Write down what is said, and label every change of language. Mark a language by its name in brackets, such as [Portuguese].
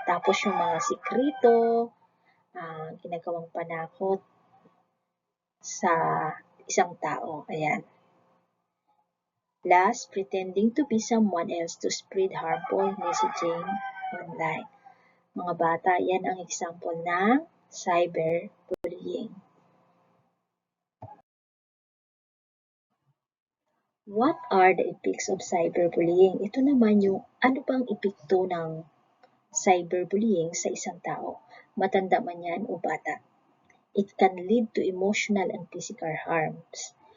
[Filipino] Tapos yung mga sikrito, ginagawang panakot sa isang tao. Ayan. [English] Last, pretending to be someone else to spread harmful messaging online. [Filipino] Mga bata, yan ang example ng cyberbullying. [English] What are the effects of cyberbullying? [Filipino] Ito naman yung ano bang epekto ng cyberbullying sa isang tao, matanda man yan o bata. [English] It can lead to emotional and physical harms.